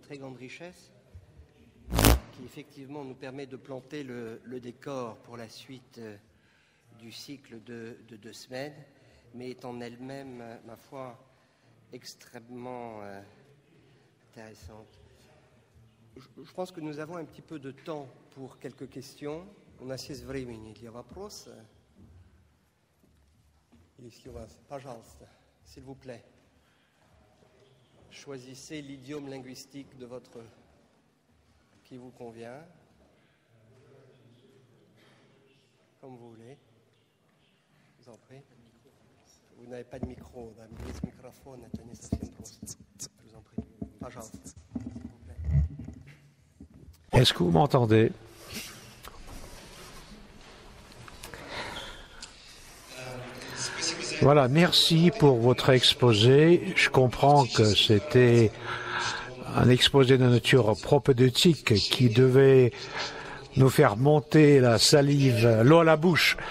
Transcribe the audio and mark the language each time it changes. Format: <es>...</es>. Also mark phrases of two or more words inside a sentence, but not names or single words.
<fr>très grande richesse qui effectivement nous permet de planter le décor pour la suite du cycle de 2 semaines, mais est en elle-même, ma foi, extrêmement intéressante. Je pense que nous avons un petit peu de temps pour quelques questions. On a</fr> <ru>6 времени для вопроса. Если у вас, пожалуйста,</ru> <fr>s'il vous plaît, choisissez l'idiome linguistique qui vous convient, comme vous voulez. Je vous en prie. Vous n'avez pas de micro,</fr> <ru>да, без микрофона, это не совсем просто.</ru> <fr>Je vous en prie. Пожалуйста, s'il vous plaît. Est-ce que vous m'entendez ? Voilà, merci pour votre exposé. Je comprends que c'était un exposé de nature propédeutique qui devait nous faire monter la salive, l'eau à la bouche.</fr>